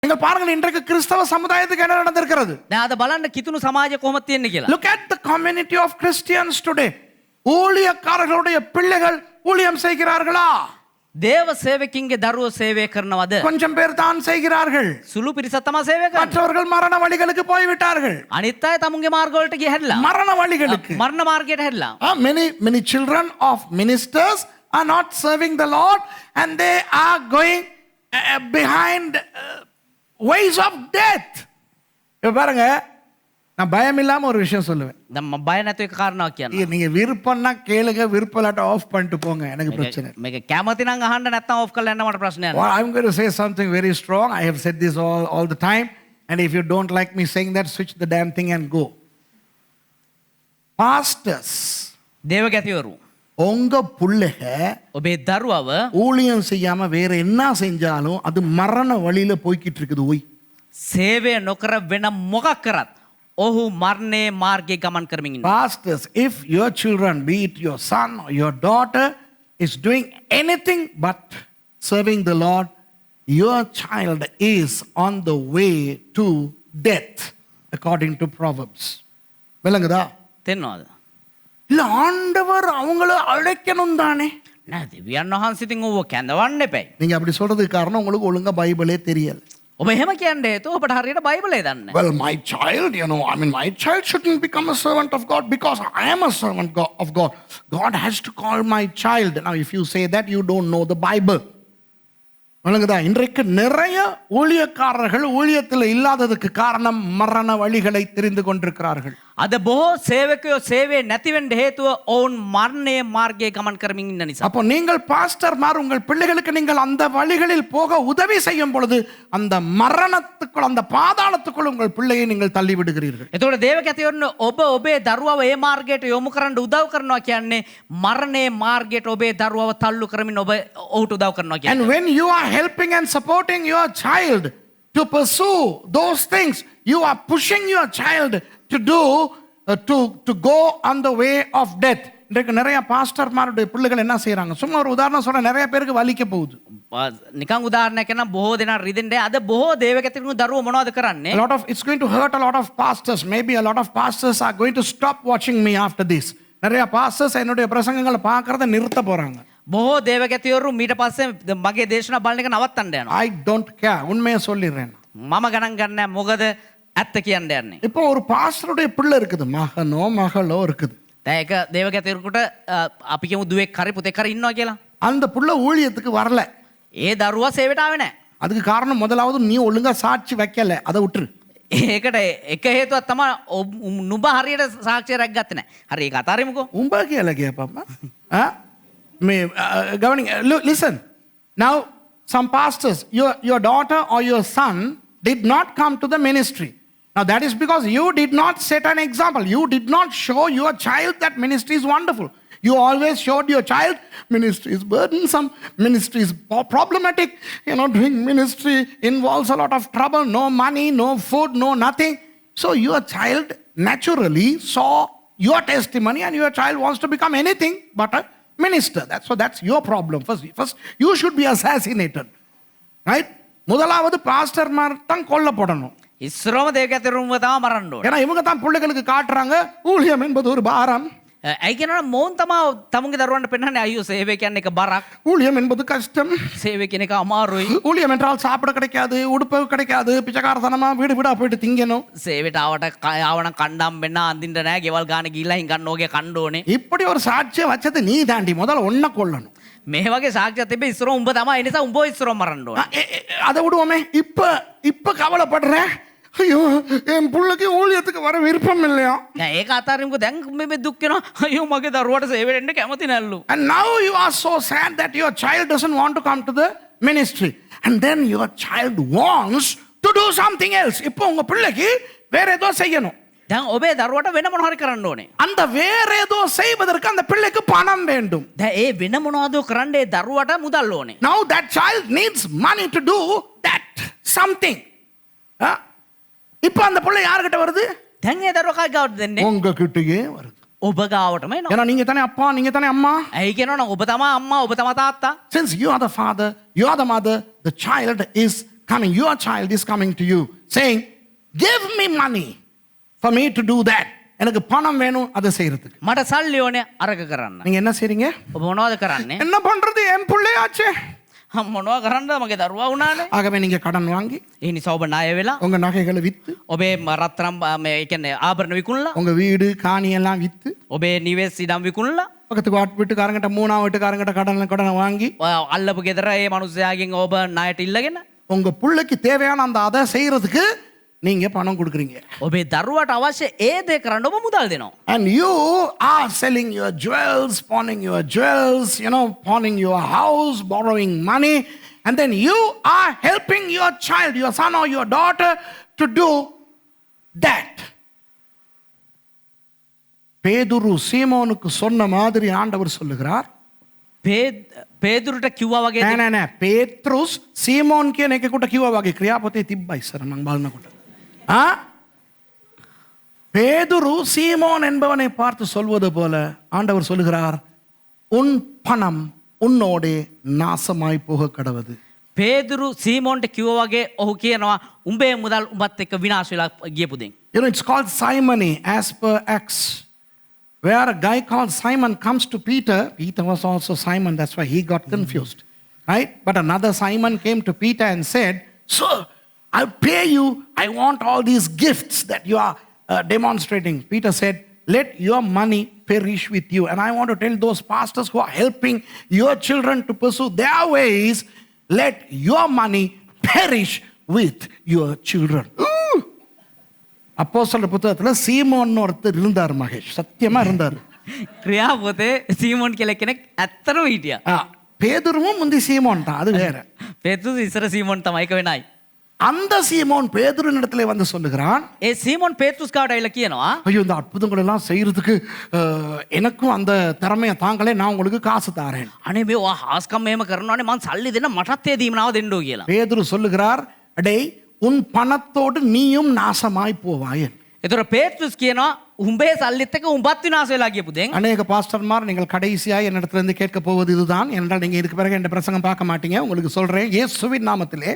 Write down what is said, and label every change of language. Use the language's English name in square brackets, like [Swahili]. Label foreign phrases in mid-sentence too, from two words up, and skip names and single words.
[Tamil] நீங்கள் பாருங்கள் இன்றைக்கு கிறிஸ்தவ சமுதாயத்துக்கு என்ன நடந்திருக்கிறது. [Sinhala] දැන් අද බලන්න කිතුණු සමාජය කොහොමද තියෙන්නේ කියලා. [English] Look at the community of Christians today. [Tamil] ஊழியக்காரர்களுடைய பிள்ளைகள் ஊழியம் செய்கிறார்களா? [Sinhala] දේව සේවකින්ගේ දරුවෝ සේවය කරනවද? [Tamil] கொஞ்சம் பேர் தான் செய்கிறார்கள். [Sinhala] සුළු පිරිසක් තමයි සේවය කරන්නේ. [Tamil] மற்றவர்கள் மரண வழிகளுக்கு போய் விட்டார்கள். [Sinhala] අනිත් අය තමුන්ගේ මාර්ග වලට ගිය හැරිලා. [Tamil] மரண வழிகளுக்கு. [Sinhala] මරණ මාර්ගයට හැරිලා. [English] Many children of ministers are not serving the Lord and they are going behind ways of death. [Tamil] இப்ப பாருங்க, நான் பயம் இல்லாம ஒரு விஷயம் சொல்லுவேன். [Sinhala] நம்ம බය නැතුව එක කාරණාවක් කියන්න. [Tamil] நீங்க விருப்பம்னா கேளுங்க, விருப்பலாட்ட ஆஃப் பண்ணிட்டு போங்க, எனக்கு பிரச்சனை இல்லை. [Sinhala] මේක කැමති නම් අහන්න නැත්නම් ඔෆ් කරලා යන්න මට ප්‍රශ්නයක් [English] Well, [Sinhala] නැහැ. [English] I'm going to say something very strong. I have said this all the time, and if you don't like me saying that, switch the damn thing and go. Pastors, [Sinhala] දේවගැතිවරු [Tamil] உங்க புள்ளைக [Sinhala] ඔබේ දරුවව [Tamil] ஊழியம் செய்யாம வேற என்ன செஞ்சாலும் அது மரண வழியில போய்கிட்டு இருக்குது. ஓய், [Sinhala] සේවය නොකර වෙන මොකක් කරත් ඔහු මරණයේ මාර්ගයේ ගමන් කරමින් ඉන්නවා. [English] Pastors, if your children, be it your son or your daughter, is doing anything but serving the Lord, your child is on the way to death, according to Proverbs. [Tamil] விளங்குதா? [Sinhala] තේරෙනවද? [Tamil] இல்ல, ஆண்டவர் அவங்கள அழைக்கணும் தானே. [Sinhala] නෑ දෙවියන් වහන්සේ ඉතින් ඔව්ව කැඳවන්න එපයි. [Tamil] நீங்க அப்படி சொல்றதுக்கு காரணம் உங்களுக்கு ஒழுங்கா பைபிளே தெரியல. [Sinhala] ඔබ එහෙම කියන්නේ හේතුව ඔබට හරියට බයිබලය දන්නේ නැහැ. [English] Well, my child, my child shouldn't become a servant of God because I am a servant of God. God has to call my child. Now, if you say that, you don't know the Bible. [Tamil] வணங்குதா? இன்றைக்கு நிறைய ஊழியக்காரர்கள் ஊழியத்தில் இல்லாததுக்கு காரணம் மரண வழிகளை தெரிந்து கொண்டிருக்கிறார்கள். [Sinhala] අද බොහෝ සේවකයෝ සේවය නැති වෙන්න හේතුව ඔවුන් මරණයේ මාර්ගයේ ගමන් කරමින් ඉන්න නිසා. [Tamil] அப்போ நீங்கள் பாஸ்டர்மார் உங்கள் பிள்ளைகளுக்கு நீங்கள் அந்த வழிகளில் போக உதவி செய்யும் பொழுது அந்த மரணத்துக்குள், அந்த பாதாளத்துக்குள் உங்கள் பிள்ளையை நீங்கள் தள்ளி விடுகிறீர்கள். [Sinhala] එතකොට දේවගැතිවරුන් ඔබ ඔබේ දරුවව ඒ මාර්ගයට යොමු කරන්න උදව් කරනවා කියන්නේ මරණයේ මාර්ගයට ඔබේ දරුවව තල්ලු කරමින් ඔබ ඔහුට උදව් කරනවා කියන්නේ. [English] And when you are helping and supporting your child to pursue those things, you are pushing your child to do to go on the way of death. [Tamil] இன்றைக்கு நிறைய பாஸ்டர்மாருடைய பிள்ளைகள் என்ன செய்றாங்க? சும்மா ஒரு உதாரணம் சொல்ற, நிறைய பேருக்கு வலிக்க போகுது. [Sinhala] නිකන් උදාහරණයක් කියනවා, බොහෝ දෙනා රිදෙන්නේ. අද බොහෝ දේවගැතිවරුන් දරුවෝ මොනවද කරන්නේ? [English] It's going to hurt a lot of pastors. Maybe a lot of pastors are going to stop watching me after this. [Tamil] நிறைய pastors என்னுடைய பிரசங்கங்களை பார்க்கறத நிறுத்த போறாங்க. [Sinhala] බොහෝ දේවගැතිවරු මීට පස්සේ මගේ දේශනා බලන එක නවත්තන්න යනවා. [English] I don't care. [Tamil] உண்மையை சொல்லிடுறேன். [Sinhala] මම ගණන් ගන්නෑ, මොකද ඇත්ත කියන්න යන්නේ. [Tamil] இப்போ ஒரு பாஸ்டருடைய பிள்ளை இருக்குது, மகனோ மகளோ இருக்குது. [Sinhala] දැන් ඒක දේවගැතිවරුකට අපි කියමු දුවෙක් හරි පුතෙක් හරි ඉන්නවා කියලා. [Tamil] அந்த புள்ள ஊழியத்துக்கு வரல. [Sinhala] ඒ දරුවා සේවයට ආවේ නැහැ. [Tamil] அதுக்கு காரணம் முதலாவது நீ ஒழுங்கா சாட்சி வைக்கல, அதை விட்டுரு. [Sinhala] ඒකට එක හේතුවක් තමයි නුඹ හරියට සාක්ෂිය රැක්ගත්තේ නැහැ. හරි, ඒක අතාරිමුකෝ. උඹ කියලා කියපම්මා. [English] Listen. Now, some pastors, your daughter or your son did not come to the ministry. Now, that is because you did not set an example. You did not show your child that ministry is wonderful. You always showed your child ministry is burdensome, ministry is problematic. Doing ministry involves a lot of trouble, no money, no food, no nothing. So your child naturally saw your testimony and your child wants to become anything but a minister. That's your problem. First you should be assassinated. Right? [Tamil] முதலாவது பாஸ்டர்மார் தான் கொல்லப்படணும். [Sinhala] ඉස්සරම දේවගැතිවරුන්ව තමයි මරන්න ඕනේ. [Tamil] ஏன்னா இவங்க தான் பிள்ளைகளுக்கு காட்டுறாங்க ஊழியம் என்பது ஒரு பாரம். [Sinhala] ඇයි කියනවනම් මොවුන් තමයි තමුන්ගේ දරුවන්ට පෙන්නන්නේ අයියෝ සේවය කියන්නේ එක බරක්. [Tamil] ஊழியம் என்பது கஷ்டம். [Sinhala] සේවය කියන එක අමාරුයි. [Tamil] ஊழியம் என்றால் சாப்பிட கிடைக்காது, உடுப்பு கிடைக்காது, பிச்சைக்காரத்தனமா வீடு வீடா போயிட்டு திங்கணும். [Sinhala] සේවයට ආවනම් කණ්ඩාම් වෙන්න අඳින්න නැහැ, ගෙවල් ගාන ගිහිල්ලා හිඟන්න ඕගේ කණ්ඩ ඕනේ. [Tamil] இப்படி ஒரு சாட்சியை வச்சது நீ தாண்டி, முதல்ல ஒன்ன கொல்லணும். [Sinhala] මේ වගේ සාක්ෂියක් තිබ්බ ඉස්සර උඹ තමයි. ඒ නිසා උඹ ඉස්සර මරන්න ඕනේ. [Tamil] அதை விடுவோமே. இப்ப கவலைப்படுறேன், ஐயோ என் புள்ளைக்கு ஊழியத்துக்கு வர விருப்பம் இல்லையா. [Sinhala] දැන් ඒක අතාරිමුකෝ. දැන් මේ දුක් වෙනවා, අයියෝ මගේ දරුවාට සේවයට එන්න කැමති නැල්ලු. [English] And now you are so sad that your child doesn't want to come to the ministry, and then your child wants to do something else. [Tamil] இப்போ உங்க பிள்ளைக்கு வேற ஏதோ செய்யணும். [Sinhala] දැන් ඔබේ දරුවට වෙන මොනවා හරි කරන්න ඕනේ. [Tamil] அந்த வேற ஏதோ செய்வதற்கு அந்த பிள்ளைக்கு பணம் வேண்டும். [Sinhala] දැන් ඒ වෙන මොනවද කරන්නේ දරුවට මුදල් ඕනේ. [English] Now that child needs money to do that something. [Tamil] இப்போ அந்த பிள்ளை யார்கிட்ட வருது? [Sinhala] දැන් ඒ දරුවා කාගේ ගාවටද දෙන්නේ? [Tamil] உங்க கிட்டயே வருது. [Sinhala] ඔබ ගාවටම එනවා. [Tamil] ஏன்னா நீங்க தானே அப்பா, நீங்க தானே அம்மா. [Sinhala] ඇයි කියනවනම් ඔබ තමයි අම්මා, ඔබ තමයි තාත්තා. [English] Since you are the father, you are the mother, the child is coming, your child is coming to you saying, give me money for me to do that. [Tamil] எனக்கு பணம் வேணும் அதை செய்யறதுக்கு. [Sinhala] මට සල්ලි ඕනේ අරක කරන්න. [Tamil] நீங்க என்ன செய்றீங்க? [Sinhala] ඔබ මොනවද කරන්නේ? [Tamil] என்ன பண்றது, என் பிள்ளையாச்சே. [Sinhala] මොනවා කරන්නද මගේ දරුවා වුණානේ. [Tamil] ஆகவே நீங்க கடன் வாங்கி [Sinhala] ඒ නිසා ඔබ ණය වෙලා [Tamil] உங்க நகைகளை வித்து, [Sinhala] ඔබේ රත්තරන් මේ කියන්නේ ආභරණ විකුණලා [Tamil] உங்க வீடு காணி எல்லாம் வித்து, [Sinhala] ඔබේ නිවෙස් ඉඩම් විකුණලා [Tamil] பக்கத்து வீட்டுக்காரங்கிட்ட மூணாவது வீட்டுக்காரங்கிட்ட கடனை வாங்கி [Sinhala] අල්ලපු ගෙදර ඒ මිනිස්යාගෙන් ඔබ ණයට ඉල්ලගෙන [Tamil] உங்க பிள்ளைக்கு தேவையான அந்த அதை செய்யறதுக்கு நீங்க பணம் கொடுக்குறீங்க. [Sinhala] ඔබේ දරුවට අවශ්‍ය ඒ දේ කරන්න ඔබ මුදල් දෙනවා. [English] And you are selling your jewels, pawning your jewels, pawning your house, borrowing money, and then you are helping your child, your son or your daughter to do that. [Tamil] பேதுரு சீமோனுக்கு சொன்ன மாதிரி ஆண்டவர் சொல்லுகிறார். [Sinhala] පේදුරට කිව්වා වගේ නෑ පේත්‍රුස් සීමෝන් කියන එකෙකුට කිව්වා වගේ ක්‍රියාපතේ තිබ්බා ඉස්සර මම බලනකොට. [Tamil] பேதுரு சீமோன் என்பவனை பார்த்து சொல்வது போல ஆண்டவர் சொல்லுகிறார், உன் பணம் உன்னோடே நாசமாய் போக கடவது. [Sinhala] පේදුරු සීමෝන්ට කිව්වා වගේ ඔහු කියනවා උඹේ මුදල් උඹත් එක්ක විනාශ වෙලා ගියපු දෙන්. [English] It's called simony as per Acts, where a guy called Simon comes to Peter. Peter was also Simon, that's why he got confused, right? But another Simon came to Peter and said, sir, I'll pay you. I want all these gifts that you are demonstrating. Peter said, let your money perish with you. And I want to tell those pastors who are helping your children to pursue their ways, let your money perish with your children. [Tamil] அப்போஸ்தலர் புத்தகத்துல சீமோன் ஒருத்தர் இருந்தார் மகேஷ், சத்தியமா இருந்தார். [Sinhala] ක්‍රියාපොතේ සීමෝන් කියලා කෙනෙක් ඇත්තටම හිටියා. [Tamil] பேதுருவும் முந்தி சீமோன் தான், அது வேற. [Sinhala] පේතුරු ඉස්සර සීමෝන් තමයි ඒක වෙනයි. [Tamil] அந்த சீமோன் பேதுருவின் இடத்துல வந்து சொல்லுகிறான், [Sinhala] ඒ සීමෝන් පේතුරුස් කාට ඇවිල්ලා කියනවා [Tamil] ஐயோ இந்த அற்புதங்கள் எல்லாம் செய்யறதுக்கு எனக்கும் அந்த திறமையை தாங்களே, நான் உங்களுக்கு காசு தாரேன். [Sinhala] අනේ මේ ඔයා හාස්කම් මෙහෙම කරනවානේ මං සල්ලි දෙන්න මටත් ඒ දීමනාව දෙන්නෝ කියලා. [Tamil] பேதுரு சொல்லுகிறார், அடே உன் பணத்தோடு நீயும் நாசமாய் போவாய். [Sinhala] ඒතර පේතුරුස් කියනවා උඹේ සල්ලිත් එක්ක උඹත් විනාශ වෙලා ගියපු දෙන්. [Tamil] அநேக பாஸ்டர்மார் நீங்கள் கடைசியாய் என்னிடத்துல இருந்து கேட்க போவது இதுதான், என்றால் நீங்க இதுக்கு பிறகு என் பிரசங்கம் பார்க்க மாட்டீங்க. உங்களுக்கு சொல்றேன், இயேசுவின் நாமத்திலே.